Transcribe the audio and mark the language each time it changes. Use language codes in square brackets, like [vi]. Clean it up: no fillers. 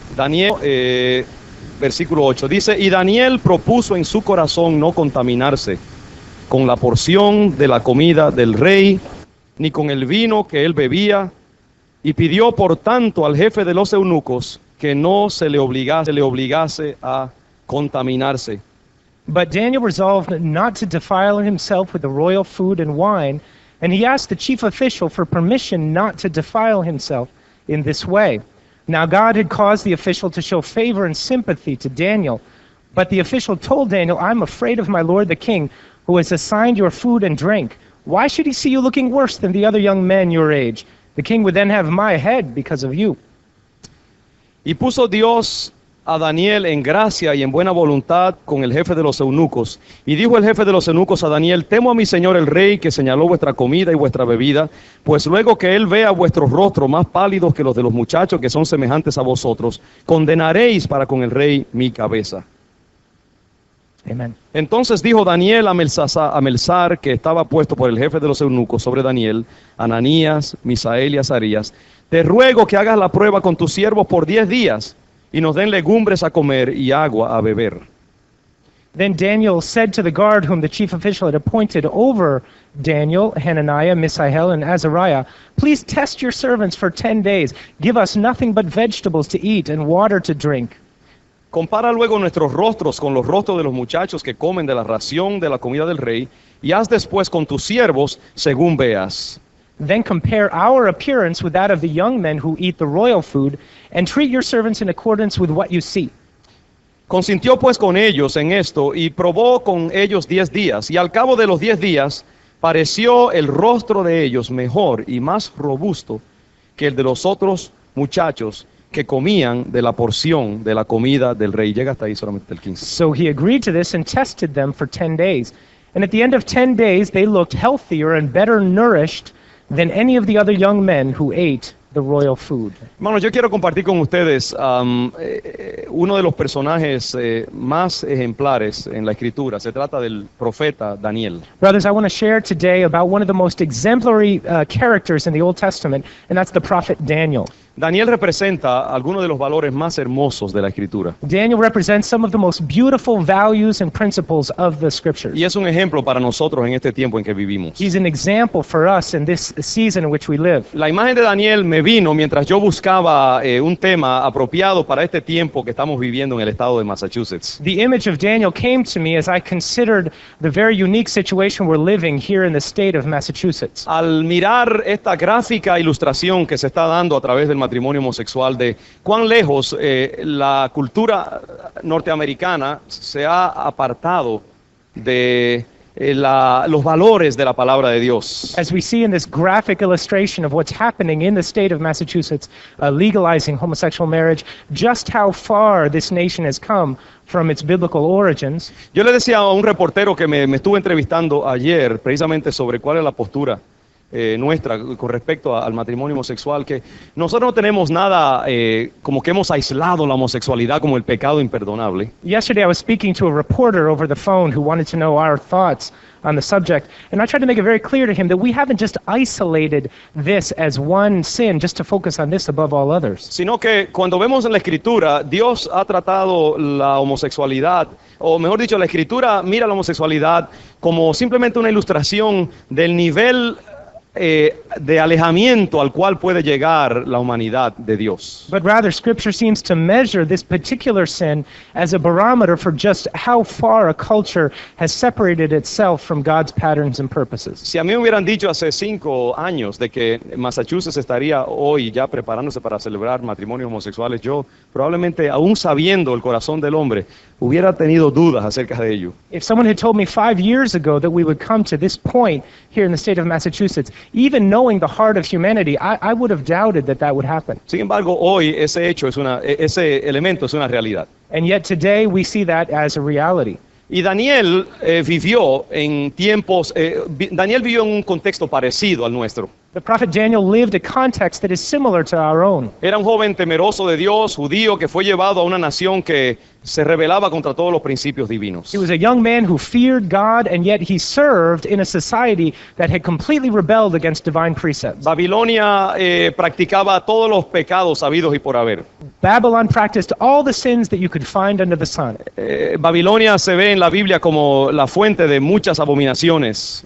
[es] Daniel, versículo 8, dice, y Daniel propuso en su corazón no contaminarse con la porción de la comida del rey, ni con el vino que él bebía, y pidió por tanto al jefe de los eunucos que no se le obligase a contaminarse. [en] But Daniel resolved not to defile himself with the royal food and wine, and he asked the chief official for permission not to defile himself in this way. Now God had caused the official to show favor and sympathy to Daniel, but the official told Daniel, I'm afraid of my lord the king, who has assigned your food and drink. Why should he see you looking worse than the other young men your age? The king would then have my head because of you. [es] Y puso Dios a Daniel en gracia y en buena voluntad con el jefe de los eunucos. Y dijo el jefe de los eunucos a Daniel, temo a mi señor el rey, que señaló vuestra comida y vuestra bebida, pues luego que él vea vuestros rostros más pálidos que los de los muchachos que son semejantes a vosotros, condenaréis para con el rey mi cabeza. Amen. Entonces dijo Daniel a Melzar, que estaba puesto por el jefe de los eunucos sobre Daniel, Ananías, Misael y Azarías, te ruego que hagas la prueba con tus siervos por 10 días, y nos den legumbres a comer y agua a beber. [en] Then Daniel said to the guard whom the chief official had appointed over Daniel, Hananiah, Mishael, and Azariah, please test your servants for 10 days. Give us nothing but vegetables to eat and water to drink. [es] Compara luego nuestros rostros con los rostros de los muchachos que comen de la ración de la comida del rey, y haz después con tus siervos según veas. [en] Then compare our appearance with that of the young men who eat the royal food, and treat your servants in accordance with what you see. [es] Consintió pues con ellos en esto, y probó con ellos 10 días, y al cabo de los 10 días pareció el rostro de ellos mejor y más robusto que el de los otros muchachos que comían de la porción de la comida del rey. Llega hasta ahí solamente el 15. [en] So he agreed to this and tested them for 10 days. And at the end of 10 days, they looked healthier and better nourished than any of the other young men who ate the royal food. [es] Hermanos, yo quiero compartir con ustedes uno de los personajes más ejemplares en la Escritura. Se trata del profeta Daniel. [en] Brothers, I want to share today about one of the most exemplary characters in the Old Testament, and that's the prophet Daniel. [es] Daniel representa algunos de los valores más hermosos de la Escritura. [en] Daniel represents some of the most beautiful values and principles of the scriptures. [es] Y es un ejemplo para nosotros en este tiempo en que vivimos. [en] He's an example for us in this season in which we live. [es] La imagen de Daniel me vino mientras yo buscaba un tema apropiado para este tiempo que estamos viviendo en el estado de Massachusetts. [en] The image of Daniel came to me as I considered the very unique situation we're living here in the state of Massachusetts. [es] Al mirar esta gráfica ilustración que se está dando a través del matrimonio homosexual, de cuán lejos la cultura norteamericana se ha apartado de los valores de la palabra de Dios. [en] As we see in this graphic illustration of what's happening in the state of Massachusetts, legalizing homosexual marriage, just how far this nation has come from its biblical origins. [es] Yo le decía a un reportero que me estuvo entrevistando ayer precisamente sobre cuál es la postura nuestra con respecto al matrimonio homosexual, que nosotros no tenemos nada como que hemos aislado la homosexualidad como el pecado imperdonable. [en] Yesterday I was speaking to a reporter over the phone who wanted to know our thoughts on the subject, and I tried to make it very clear to him that we haven't just isolated this as one sin just to focus on this above all others. [es] Sino que cuando vemos en la Escritura, Dios ha tratado la homosexualidad, o mejor dicho, la Escritura mira la homosexualidad como simplemente una ilustración del nivel de alejamiento al cual puede llegar la humanidad de Dios. [en] But rather, Scripture seems to measure this particular sin as a barometer for just how far a culture has separated itself from God's patterns and purposes. [es] Si a mí me hubieran dicho hace 5 años de que Massachusetts estaría hoy ya preparándose para celebrar matrimonios homosexuales, yo probablemente, aún sabiendo el corazón del hombre, hubiera tenido dudas acerca de ello. [en] If someone had told me 5 years ago that we would come to this point here in the state of Massachusetts, even knowing the heart of humanity, I would have doubted that that would happen. [es] Sin embargo, hoy ese elemento es una realidad. [en] And yet today we see that as a reality. [es] Y Daniel vivió en tiempos, Daniel vivió en un contexto parecido al nuestro. [en] The prophet Daniel lived a context that is similar to our own. [es] Era un joven temeroso de Dios, judío, que fue llevado a una nación que se rebelaba contra todos los principios divinos. [en] He was a young man who feared God, and yet he served in a society that had completely rebelled against divine precepts. [es] Babilonia practicaba todos los pecados habidos y por haber. [en] Babylon practiced all the sins that you could find under the sun. [es] Babilonia se ve en la Biblia como la fuente de muchas abominaciones,